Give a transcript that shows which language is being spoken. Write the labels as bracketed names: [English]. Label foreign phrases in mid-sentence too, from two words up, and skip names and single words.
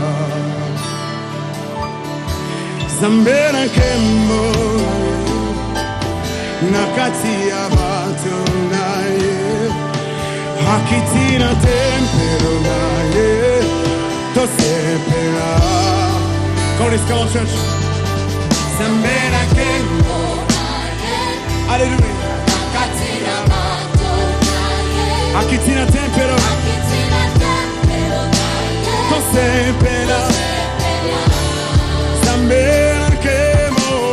[Lingala] Zambera kembo nakatia bato naye akitina tempero naye tosepela. [English] Come on, come on, church. [Lingala] Zambera Kembo. Hallelujah. Akitina tempero. Tosepela. Zambera Kembo.